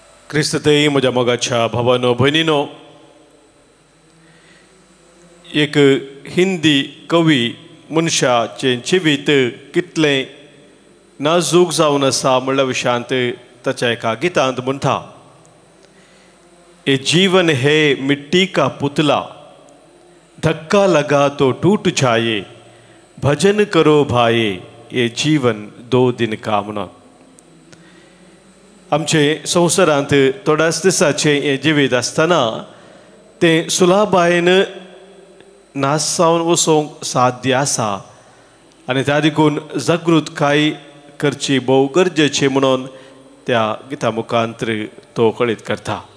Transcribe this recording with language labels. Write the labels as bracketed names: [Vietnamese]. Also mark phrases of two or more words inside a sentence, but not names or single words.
[Konkani] क्रिस्ततेई म्हज्या मोगाच्या भावानो भयणीनो, एक हिंदी कवी मनशाचें जिवीत कितलें नाजूक जावन आसा म्हणल्या विशयांत ताच्या एका गितांत म्हणटा, [Hindi] ये जीवन है मिट्टी का पुतला, धक्का लगा तो टूट जाए, भजन करो भाये, ये जीवन 2 दिन का म्हणून. [Konkani] आमचे संवसारांत थोड्याच दिसाचें हें जिवीत आसतना तें सुलाबायेन नास जावन वचोंक साध्य आसा आनी त्या देखून जागृतकाय करची भोव गरजेची म्हणून त्या गिता मुखांतर तो कळीत करता.